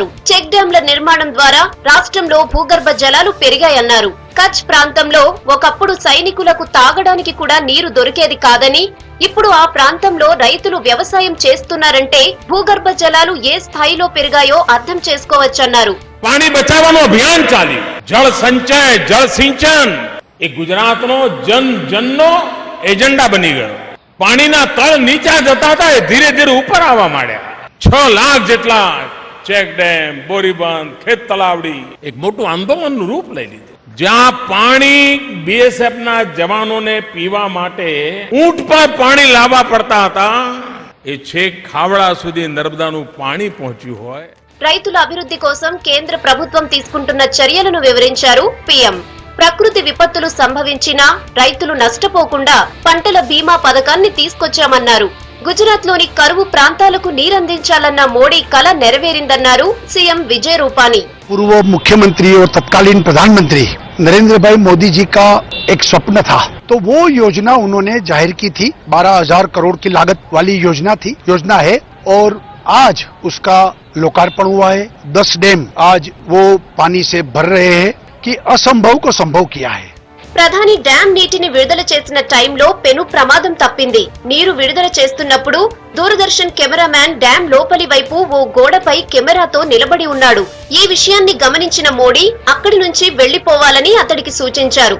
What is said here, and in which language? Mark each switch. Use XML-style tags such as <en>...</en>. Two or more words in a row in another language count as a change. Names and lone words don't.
<te>చెక్ డ్యాంల నిర్మాణం ద్వారా రాష్ట్రంలో భూగర్భ జలాలు పెరిగాయన్నారు. కచ్ ప్రాంతంలో ఒకప్పుడు సైనికులకు తాగడానికి కూడా నీరు దొరికేది కాదని, ఇప్పుడు ఆ ప్రాంతంలో రైతులు వ్యవసాయం చేస్తున్నారంటే భూగర్భ జలాలు ఏ స్థాయిలో పెరిగాయో అర్థం చేసుకోవచ్చన్నారు.</te> <gu>પાણી બચાવો અભિયાન ચાલી, જળ સંચય જળ સિંચન એ ગુજરાતનો જન જનનો એજન્ડા બની ગયો. પાણીના તળ નીચા જતા હતા એ ધીરે ધીરે ઉપર આવવા માંડ્યા. 6 લાખ જેટલા ચેક ડેમ, બોરીબંધ, ખેત તલાવડી એક મોટું આંદોલનનું રૂપ લઈ લીધું. જ્યાં પાણી બીએસએફ ના જવાનોને પીવા માટે ઊંટ પર પાણી લાવવા પડતા હતા, એ છેક ખાવડા સુધી નર્મદાનું પાણી પહોંચ્યું હોય.</gu> <te>రైతుల అభివృద్ధి కోసం కేంద్ర ప్రభుత్వం తీసుకుంటున్న చర్యలను వివరించారు పీఎం. ప్రకృతి విపత్తులు సంభవించినా రైతులు నష్టపోకుండా పంటల బీమా పథకాన్ని తీసుకొచ్చామన్నారు. గుజరాత్ లోని కరువు ప్రాంతాలకు నీరందించాలన్న మోడీ కల నెరవేరిందన్నారు సీఎం విజయ్ రూపానీ.</te> <hi>पूर्व मुख्यमंत्री और तत्कालीन प्रधानमंत्री नरेंद्र भाई मोदी जी का एक स्वप्न था, तो वो योजना उन्होंने जाहिर की थी. 12,000 करोड़ की लागत वाली योजना है और आज उसका लोकार्पण हुआ है. 10 डैम आज वो पानी से भर रहे हैं कि असंभव को संभव किया है.</hi> <te>ప్రధాని డ్యాం నీటిని విడుదల చేసిన టైంలో పెను ప్రమాదం తప్పింది. నీరు విడుదల చేస్తున్నప్పుడు దూరదర్శన్ కెమెరామ్యాన్ డ్యాం లోపలి వైపు ఓ గోడపై కెమెరాతో నిలబడి ఉన్నాడు. ఈ విషయాన్ని గమనించిన మోడీ అక్కడి నుంచి వెళ్లిపోవాలని అతడికి సూచించారు.</te>